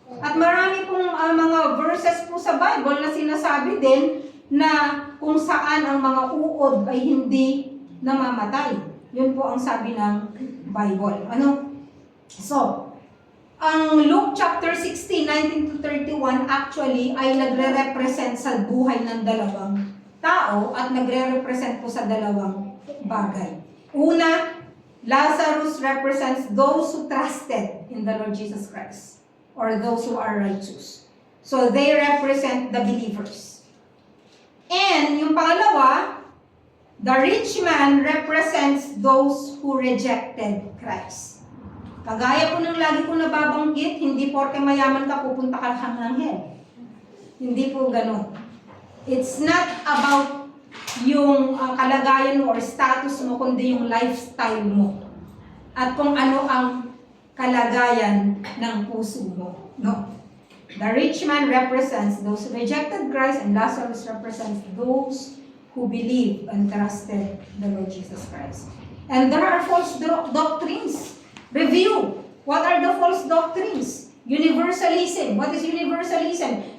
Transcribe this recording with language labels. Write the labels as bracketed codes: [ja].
[tl] At marami pong mga verses po sa Bible na sinasabi din na kung saan ang mga uod ay hindi namamatay. Yun po ang sabi ng Bible. Ano? So, ang Luke chapter 16, 19-31 actually ay nagre-represent sa buhay ng dalawang tao at nagre-represent po sa dalawang bagay. [en] Una, Lazarus represents those who trusted in the Lord Jesus Christ or those who are righteous. So they represent the believers. And [tl] yung pangalawa, [en] the rich man represents those who rejected Christ. [tl] Kagaya po ng lagi ko nababanggit, hindi porke mayaman ka pupunta ka hanggang hell. Hindi po ganun. [en] It's not about [tl] yung kalagayan mo or status mo, kundi yung lifestyle mo. At kung ano ang kalagayan ng puso mo. No? [en] The rich man represents those who rejected Christ, and Lazarus represents those who believe and trusted the Lord Jesus Christ. And there are false doctrines. Review. What are the false doctrines? Universalism. What is universalism?